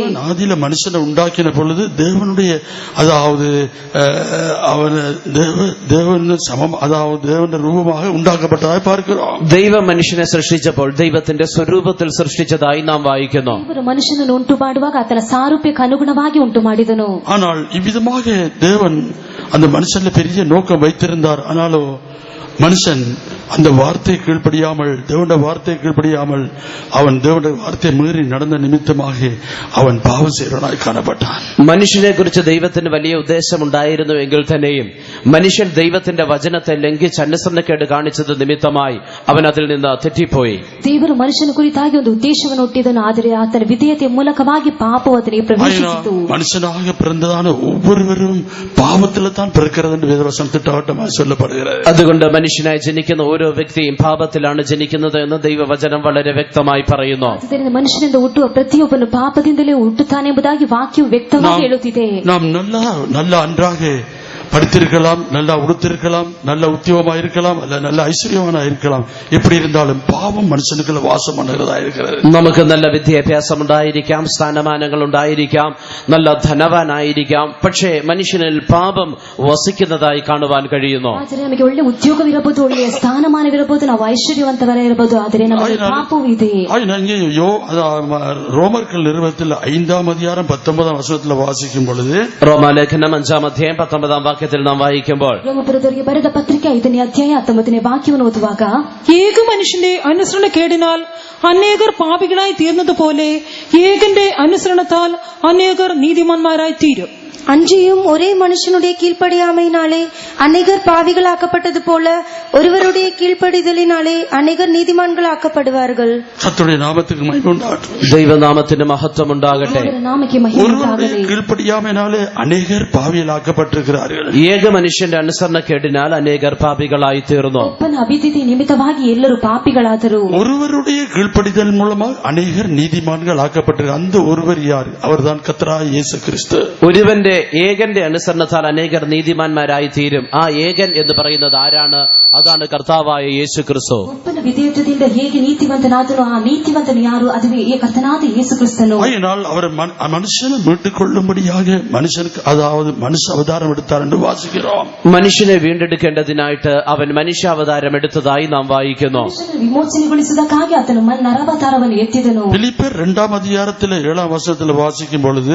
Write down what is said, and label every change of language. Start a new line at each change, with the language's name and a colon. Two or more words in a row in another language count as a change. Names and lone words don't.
Tamil: ஆதியில மனுஷனை உண்டாக்கின பொழுது தேவனுடைய அதாவது தேவன் சமம், அதாவது தேவனுடைய ரூபமாக உண்டாக்கப்பட்டதாய் பார்க்கிறோம்.
Malayalam: ദൈവം മനുഷ്യനെ സൃഷ്ടിച്ചപ്പോൾ ദൈവത്തിന്റെ സ്വരൂപത്തിൽ സൃഷ്ടിച്ചതായി നാം വായിക്കുന്നു.
Kannada: ದೇವರು ಮನುಷ್ಯನನ್ನು ಉಂಟು ಮಾಡುವಾಗ ಆತನ ಸಾರೂಪ್ಯಕ್ಕೆ ಅನುಗುಣವಾಗಿ ಉಂಟು ಮಾಡಿದನು.
Tamil: ஆனால் இவ்விதமாக தேவன் அந்த மனுஷன்ல பெரிய நோக்கம் வைத்திருந்தார். ஆனாலும் மனுஷன் அந்த வார்த்தையை கீழ்ப்படியாமல், தேவனுடைய வார்த்தையை கீழ்ப்படியாமல் அவன் தேவனுடைய வார்த்தையை மீறி நடந்த நிமித்தமாக அவன் பாவம் செய்கிறவனாய் കാണപ്പെട്ടാൻ.
Malayalam: മനുഷ്യനെ കുറിച്ച് ദൈവത്തിന് വലിയ ഉദ്ദേശം ഉണ്ടായിരുന്നു എങ്കിൽ തന്നെയും മനുഷ്യൻ ദൈവത്തിന്റെ വചനത്തെ ലംഘിച്ച് അനുസരണക്കേട് കാണിച്ചത് നിമിത്തമായി അവൻ അതിൽ നിന്ന് തെറ്റിപ്പോയി.
Kannada: ದೇವರು ಮನುಷ್ಯನ ಕುರಿತಾಗಿ ಒಂದು ಉದ್ದೇಶವನ್ನು ಹುಟ್ಟಿದನು, ಆದರೆ ಆತನ ವಿಧೇಯತೆಯ ಮೂಲಕವಾಗಿ ಪಾಪವು ಅದಕ್ಕೆ ಪ್ರವೇಶಿಸಿತು.
Tamil: மனுஷனாக பிறந்ததான ஒவ்வொருவரும் பாவத்தில் தான் பிறக்கிறது என்று வேதவசனம் திட்டவட்டமாக சொல்லப்படுகிறது.
Malayalam: അതുകൊണ്ട് മനുഷ്യനായി ജനിക്കുന്ന ഓരോ വ്യക്തിയും പാപത്തിലാണ് ജനിക്കുന്നത് എന്ന് ദൈവവചനം വളരെ വ്യക്തമായി പറയുന്നു.
Kannada: ಆದ್ದರಿಂದ ಮನುಷ್ಯನಿಂದ ಹುಟ್ಟುವ ಪ್ರತಿಯೊಬ್ಬನು ಪಾಪದಿಂದಲೇ ಹುಟ್ಟುತ್ತಾನೆ ಎಂಬುದಾಗಿ ವಾಕ್ಯವು ವ್ಯಕ್ತವಾಗಿ ಹೇಳುತ್ತಿದೆ.
Tamil: நாம் நல்ல அன்றாக படித்திருக்கலாம், நல்லா உடுத்திருக்கலாம், நல்ல உத்தியோகமா இருக்கலாம், அல்ல நல்ல ஐஸ்வர்யமான இருக்கலாம். எப்படி இருந்தாலும் பாவம் மனுஷனுக்குள்ள வாசம் பண்ணுகிறதா இருக்கிறது.
Malayalam: നമുക്ക് നല്ല വിദ്യാഭ്യാസം ഉണ്ടായിരിക്കാം, സ്ഥാനമാനങ്ങൾ ഉണ്ടായിരിക്കാം, നല്ല ധനവാനായിരിക്കാം, പക്ഷേ മനുഷ്യനിൽ പാപം വസിക്കുന്നതായി കാണുവാൻ കഴിയുന്നു.
Kannada: ಆದರೆ ನಮಗೆ ಒಳ್ಳೆ ಉದ್ಯೋಗವಿರಬಹುದು, ಒಳ್ಳೆಯ ಸ್ಥಾನಮಾನವಿರಬಹುದು, ನಾವು ಐಶ್ವರ್ಯವಂತವರಿರಬಹುದು, ಆದರೆ ನಮಗೆ ಪಾಪವೂ ಇದೆ.
Tamil: ரோமர்கள் நிறுவனத்தில் 5ஆம் அதிகாரம் 19ஆம் வசனத்தில் வாசிக்கும் பொழுது,
Malayalam: റോമാലേഖനം 5-ാം അധ്യായം 19-ാം വാക്യത്തിൽ നാം വായിക്കുമ്പോൾ,
Kannada: ರೋಮಪುರದವರಿಗೆ ಬರೆದ ಪತ್ರಿಕೆ 5ನೇ ಅಧ್ಯಾಯ 19ನೇ ವಾಕ್ಯವನ್ನು ಓದುವಾಗ,
Malayalam: ഏക മനുഷ്യന്റെ അനുസരണക്കേടിനാൽ അനേകർ പാപികളായി തീർന്നതുപോലെ ഏകന്റെ അനുസരണത്താൽ അനേകർ നീതിമാന്മാരായി തീരും.
Tamil: அன்றியும் ஒரே மனுஷனுடைய கீழ்ப்படியாமையினாலே அநேகர் பாவிகளாக்கப்பட்டது போல ஒருவருடைய கீழ்ப்படிதலினாலே அநேகர் நீதிமான்களாக்கப்படுவார்கள். கர்த்தருடைய நாமத்துக்கு மகிமை உண்டாகட்டும்.
Malayalam: ദൈവനാമത്തിന് മഹത്വം ഉണ്ടാകട്ടെ.
Kannada: ದೇವರ ನಾಮಕ್ಕೆ ಮಹಿಮೆ ಉಂಟಾಗಲಿ.
Tamil: கீழ்ப்படியாமையினாலே அநேகர் பாவிகளாக்கப்பட்டிருக்கிறார்கள்.
Malayalam: ഏക മനുഷ്യന്റെ അനുസരണക്കേടിനാൽ അനേകർ പാപികളായി തീർന്നു.
Kannada: ಒಬ್ಬನ ಅಭಿವೃದ್ಧಿ ನಿಮಿತ್ತವಾಗಿ ಎಲ್ಲರೂ ಪಾಪಿಗಳಾದರು.
Tamil: ஒருவருடைய கீழ்ப்படிதல் மூலமாக அநேகர் நீதிமான்கள் ஆக்கப்பட்டிருக்கிறார். அந்த ஒருவர் யார்? அவர்தான் கர்த்தராகிய இயேசு கிறிஸ்து.
Malayalam: ഒരുവന്റെ ഏകന്റെ അനുസരണത്താൽ അനേകർ നീതിമാന്മാരായി തീരും. ആ ഏകൻ എന്ന് പറയുന്നത് ആരാണ്? അതാണ് കർത്താവായ യേശു ക്രിസ്തു.
Kannada: ಒಬ್ಬನ ವಿಧೇಯತೆಯಿಂದ ಹೇಗೆ ನೀತಿವಂತನಾದನು, ಆ ನೀತಿವಂತನು ಯಾರು? ಅದುವೇ ಕರ್ತನಾದ ಯೇಸು ಕ್ರಿಸ್ತನು.
Tamil: அதனால் அவர் மனுஷனை மீட்டுக் கொள்ளும்படியாக மனுஷனுக்கு, அதாவது மனுஷ அவதாரம் எடுத்தார் என்று வாசிக்கிறோம்.
Malayalam: മനുഷ്യനെ വീണ്ടെടുക്കേണ്ടതിനായിട്ട് അവൻ മനുഷ്യാവതാരം എടുത്തതായി നാം വായിക്കുന്നു.
Kannada: വിമോചനಗೊಳಿಸುವುದಕ್ಕಾಗಿ ಆತನು ನರಾವತಾರವನ್ನು ಎತ್ತಿದನು.
Tamil: பிலிப்பியர் 2ஆம் அதிகாரத்தில் 7ஆம் வசனத்தில் வாசிக்கும் பொழுது,